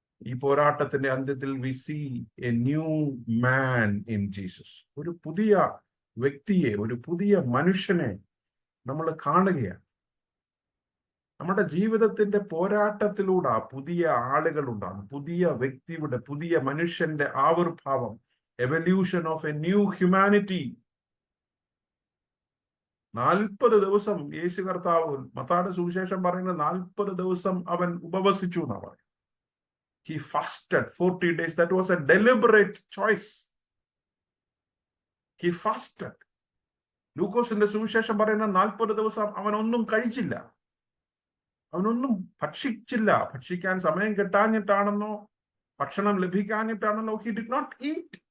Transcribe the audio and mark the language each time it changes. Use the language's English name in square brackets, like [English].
[Malayalam] ഈ പോരാട്ടത്തിന്റെ അന്ത്യത്തിൽ [English] we see a new man in Jesus. [Malayalam] ഒരു പുതിയ വ്യക്തിയെ, ഒരു പുതിയ മനുഷ്യനെ നമ്മൾ കാണുകയാണ്. നമ്മുടെ ജീവിതത്തിന്റെ പോരാട്ടത്തിലൂടെ പുതിയ ആളുകൾ ഉണ്ടാകും, പുതിയ വ്യക്തിയുടെ, പുതിയ മനുഷ്യന്റെ ആവിർഭാവം, [English] Evolution of a new humanity. [Malayalam] 40 ദിവസം യേശു കർത്താവ്, മത്തായിയുടെ സുവിശേഷം പറയുന്നത് 40 ദിവസം അവൻ ഉപവസിച്ചു എന്നാണ് പറയുന്നത്. [English] He fasted 40 days. That was a deliberate choice. He fasted. [Malayalam] ലൂക്കോസിന്റെ സുവിശേഷം പറയുന്ന 40 ദിവസം അവനൊന്നും കഴിച്ചില്ല, അവനൊന്നും ഭക്ഷിച്ചില്ല. ഭക്ഷിക്കാൻ സമയം കിട്ടാഞ്ഞിട്ടാണെന്നോ ഭക്ഷണം ലഭിക്കാഞ്ഞിട്ടാണെന്നോ [English] he did not eat.